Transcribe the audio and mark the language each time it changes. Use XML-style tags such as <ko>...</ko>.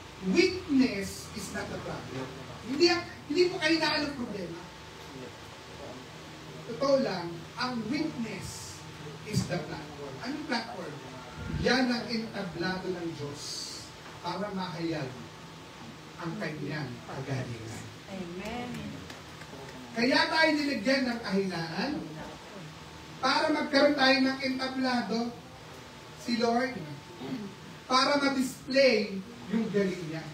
<en>Weakness is not the problem.</en> <tl>Hindi po kahinaan ang problema. Totoo lang, ang</tl> <en>weakness is the platform.</en> <tl>Anong platform? Yan ang entablado ng Diyos para mahayag ang kanyang kagalingan. Amen. Kaya tayo nilagyan ng kahinaan para magkaroon tayo ng entablado si Lord para ma-display yung galing niya.</tl>